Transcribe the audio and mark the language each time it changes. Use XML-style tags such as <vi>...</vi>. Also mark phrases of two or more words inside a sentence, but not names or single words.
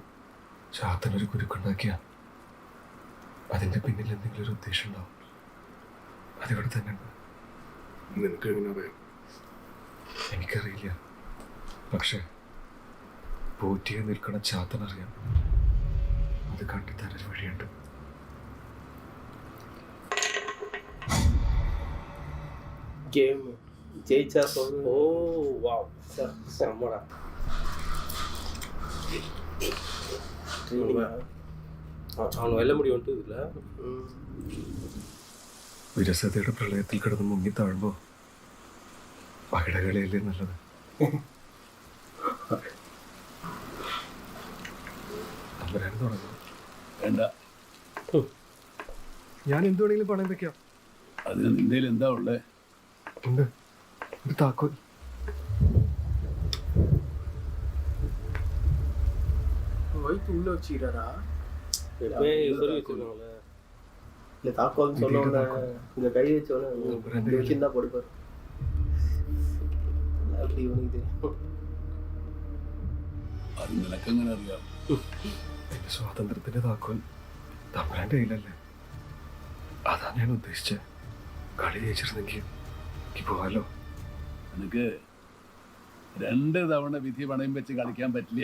<ml>ചാത്തനൊരു കുരുക്കുണ്ടാക്കിയ അതിന്റെ പിന്നിൽ എന്തെങ്കിലും ഒരു ഉദ്ദേശം ഉണ്ടാവും. അതിവിടെ തന്നെ ഉണ്ട്. നിനക്ക് എങ്ങനെ അറിയാം? എനിക്കറിയില്ല, പക്ഷെ പോറ്റിയെ നിൽക്കണ ചാത്തനറിയാം. അത് കണ്ടെത്താനൊരു വഴിയുണ്ട്.</ml> <ta>கேம் ஜெயிச்சா சொல்லு. ஓ வாவ் செம்மடா.</ta> <ml>അവന് വെല്ല മുടിയുണ്ട് ഇതില്ല. വിരസതയുടെ പ്രളയത്തിൽ കിടന്ന് മുങ്ങി താഴുമ്പോ പകിടകളിയല്ലേ നല്ലത്. തുടങ്ങാം. വേണ്ട, ഞാൻ എന്ത് വേണമെങ്കിലും പണയം വെക്കാം. അതിന് നിന്റെ എന്താ ഉള്ളേ? ഉണ്ട്, ഒരു താക്കോൽ.</ml> <ta>வயிற்று உள்ள வச்சுக்கிறாரா? எப்பவுமே சொல்லி வச்சிருக்காங்களே. இல்லை தாக்கோல்னு சொன்ன உடனே இங்கே கை வச்ச உடனே இந்த விஷயம் தான் கொடுப்பாரு. அப்படி இவனுக்கு தெரியும்.</ta> <ml>അത് നിനക്കെങ്ങനെ അറിയാം? എൻ്റെ സ്വാതന്ത്ര്യത്തിൻ്റെ താക്കോൽ തമ്പുരാൻ്റെ കയ്യിലല്ലേ. അതാ ഞാൻ ഉദ്ദേശിച്ചത്. കളി ജയിച്ചിരുന്നെങ്കിൽ എനിക്ക് പോകാലോ. നിനക്ക് 2 തവണ വിധി പണയം വെച്ച് കളിക്കാൻ പറ്റില്ല.</ml>